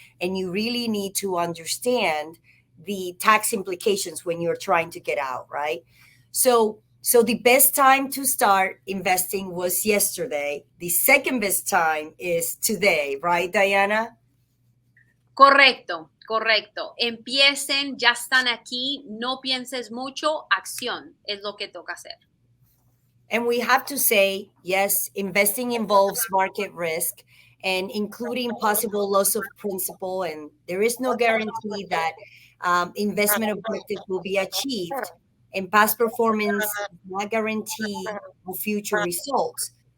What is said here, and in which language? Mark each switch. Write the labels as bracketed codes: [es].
[en] And you really need to understand the tax implications when you're trying to get out, right? So the best time to start investing was yesterday. The second best time is today, right, Diana? [es] Correcto. Empiecen, ya están aquí, no pienses mucho, acción es lo que toca hacer. [en] And we have to say, yes, investing involves market risk and including possible loss of principal. And there is no guarantee that investment objectives will be achieved. And past performance does not guarantee future results.